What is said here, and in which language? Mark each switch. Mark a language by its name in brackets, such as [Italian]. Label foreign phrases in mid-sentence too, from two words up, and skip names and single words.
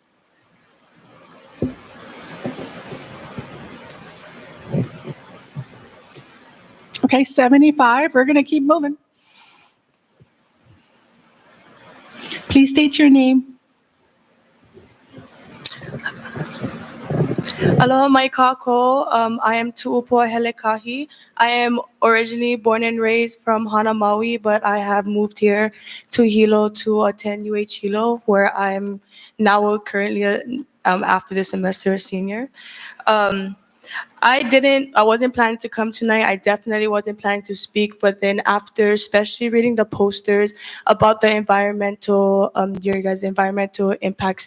[English] Okay, 75. We're going to keep moving. Please state your name. [Hawaiian] Aloha mai kako. [English] I am Tu'upua Helekahi. I am originally born and raised from Hana, Maui, but I have moved here to Hilo to attend UH Hilo, where I'm now currently, after this semester, a senior. I wasn't planning to come tonight. I definitely wasn't planning to speak, but then after, especially reading the posters about the your guys' environmental impact